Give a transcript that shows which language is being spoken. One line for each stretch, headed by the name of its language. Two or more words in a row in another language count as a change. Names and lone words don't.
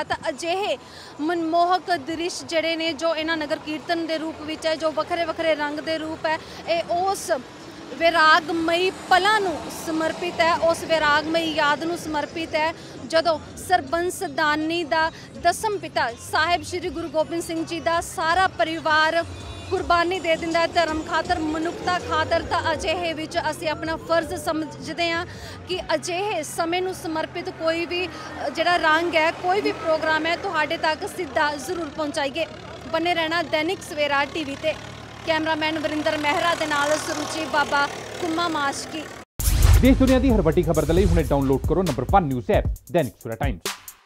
Punjabi: ਤਾਂ ਅਜਿਹੇ ਮਨਮੋਹਕ ਦ੍ਰਿਸ਼ ਜਿਹੜੇ ਨੇ ਜੋ ਇਹਨਾਂ ਨਗਰ ਕੀਰਤਨ ਦੇ ਰੂਪ ਵਿੱਚ ਹੈ, ਜੋ ਵੱਖਰੇ ਵੱਖਰੇ ਰੰਗ ਦੇ ਰੂਪ ਹੈ, ਇਹ ਉਸ ਵਿਰਾਗਮਈ ਪਲਾਂ ਨੂੰ ਸਮਰਪਿਤ ਹੈ, ਉਸ ਵਿਰਾਗਮਈ ਯਾਦ ਨੂੰ ਸਮਰਪਿਤ ਹੈ ਜਦੋਂ ਸਰਬੰਸ ਦਾਨੀ ਦਾ ਦਸਮ ਪਿਤਾ ਸਾਹਿਬ ਸ੍ਰੀ ਗੁਰੂ ਗੋਬਿੰਦ ਸਿੰਘ ਜੀ ਦਾ ਸਾਰਾ ਪਰਿਵਾਰ ਕੁਰਬਾਨੀ ਦੇ ਦਿੰਦਾ ਹੈ ਧਰਮ ਖਾਤਰ, ਮਨੁੱਖਤਾ ਖਾਤਰ। ਤਾਂ ਅਜਿਹੇ ਵਿੱਚ ਅਸੀਂ ਆਪਣਾ ਫਰਜ਼ ਸਮਝਦੇ ਹਾਂ ਕਿ ਅਜਿਹੇ ਸਮੇਂ ਨੂੰ ਸਮਰਪਿਤ ਕੋਈ ਵੀ ਜਿਹੜਾ ਰੰਗ ਹੈ, ਕੋਈ ਵੀ ਪ੍ਰੋਗਰਾਮ ਹੈ ਤੁਹਾਡੇ ਤੱਕ ਸਿੱਧਾ ਜ਼ਰੂਰ ਪਹੁੰਚਾਈਏ। ਬਣੇ ਰਹਿਣਾ ਦੈਨਿਕ ਸਵੇਰਾ ਟੀਵੀ ਤੇ। ਕੈਮਰਾਮੈਨ ਵਰਿੰਦਰ ਮੇਹਰਾ ਦੇ ਨਾਲ ਸੁਰੁਚੀ ਬਾਬਾ ਕੁੰਮਾ ਮਾਸ਼ਕੀ। ਦੇਸ਼ ਦੁਨੀਆ ਕੀ ਹਰ ਵੱਡੀ ਖ਼ਬਰ ਦੇ ਲਈ ਹੁਣੇ ਡਾਊਨਲੋਡ ਕਰੋ
English: number 1 news app
Punjabi: दैनिक सवेरा टाइम्स।